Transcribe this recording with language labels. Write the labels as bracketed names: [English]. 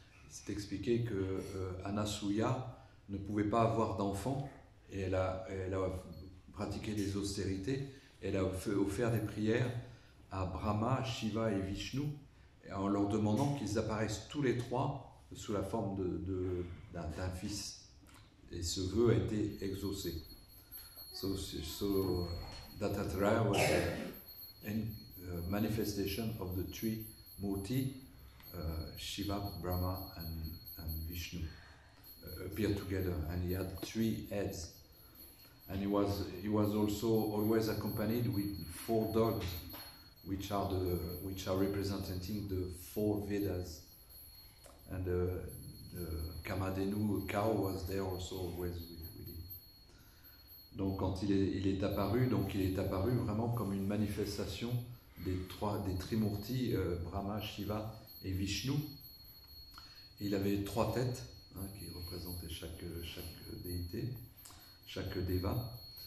[French] C'est expliqué que Anasuya ne pouvait pas avoir d'enfant, et elle a pratiqué des austérités. Elle a offert des prières à Brahma, Shiva et Vishnu, en leur demandant qu'ils apparaissent tous les trois sous la forme d'un fils. Et ce vœu a été exaucé. [English] So Dattatreya was a manifestation of the three Murti, Shiva, Brahma, and Vishnu appeared together, and he had 3 heads. And he was also always accompanied with 4 dogs, which are representing the 4 Vedas. And the Kamadhenu cow was there also always with him. [French] Donc quand il est apparu vraiment comme une manifestation des Trimurti, Brahma, Shiva et Vishnu. Et il avait 3 têtes qui représentaient chaque déité, chaque deva.